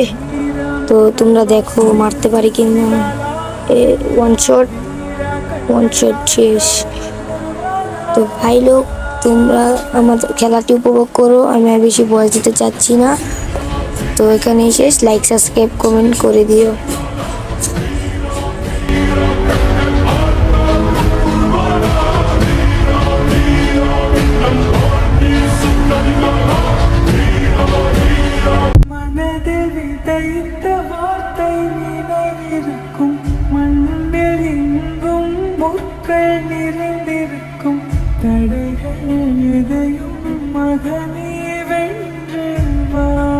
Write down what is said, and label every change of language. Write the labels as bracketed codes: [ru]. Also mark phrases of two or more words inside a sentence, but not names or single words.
[bn] তো তোমরা দেখো মারতে পারি কিনা। [en] one shot [bn] শেষ। তো [hi] भाई लोग, [bn] তোমরা আমাদের খেলাটি উপভোগ করো, আমি আর বেশি বয়স দিতে চাচ্ছি না। তো এখানেই শেষ। [en] like subscribe comment [bn] করে দিও। [ta] மனதில் விதைத்த வார்த்தை நினைவிருக்கும், மண்ணில் எங்கும் முற்கள் நிறைந்திருக்கும், தடைகள் எதையும் மகனே வென்று வா.